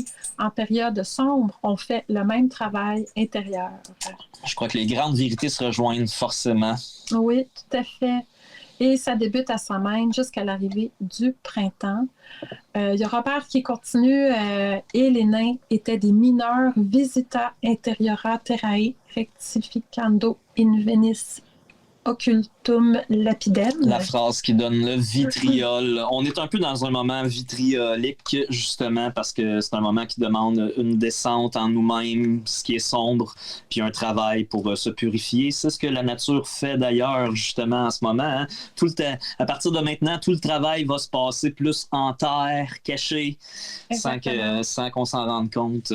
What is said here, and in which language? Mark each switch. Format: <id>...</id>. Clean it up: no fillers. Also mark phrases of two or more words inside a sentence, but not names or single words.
<fr>En période sombre, on fait le même travail intérieur. » Je crois que les grandes vérités se rejoignent forcément. Oui, tout à fait. Et ça débute à Samhain jusqu'à l'arrivée du printemps. Il y a Robert qui continue. Et les nains étaient des mineurs</fr> <la>visita interiora terrae rectificando in venis occultum lapidem.</la> <fr>La phrase qui donne le vitriol. On est un peu dans un moment vitriolique, justement, parce que c'est un moment qui demande une descente en nous-mêmes, ce qui est sombre, puis un travail pour se purifier. C'est ce que la nature fait d'ailleurs, justement, en ce moment. Hein. Tout le temps, à partir de maintenant, tout le travail va se passer plus en terre, caché, sans qu'on s'en rende compte.</fr>